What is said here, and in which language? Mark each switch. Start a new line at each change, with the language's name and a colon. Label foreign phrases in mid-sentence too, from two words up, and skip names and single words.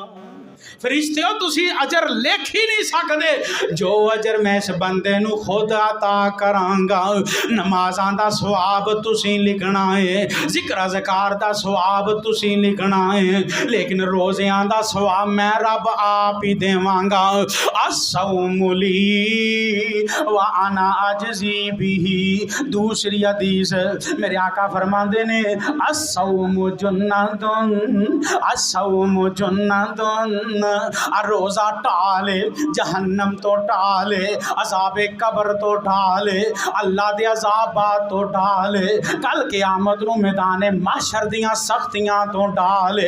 Punjabi: فرشتیو تسی اجر لکھ ہی نہیں سکتے جو اجر میں اس بندے نوں خود عطا کراں گا. نمازاں دا ثواب تسی لکھنا ہے، ذکر اذکار دا ثواب تسی لکھنا ہے، لیکن روزیاں دا ثواب میں رب آپ ہی دیواں گا.
Arabic: الصوم لي وأنا أجزي به.
Punjabi: دوسری حدیث میرے آقا فرماندے نے
Arabic: الصوم جنة,
Punjabi: روزہ ٹالے جہنم توں ٹالے، عذابِ قبر توں ٹالے، اللہ دے عذابات توں ٹالے، کل قیامت نوں میدانِ محشر دیاں سختیاں توں ٹالے.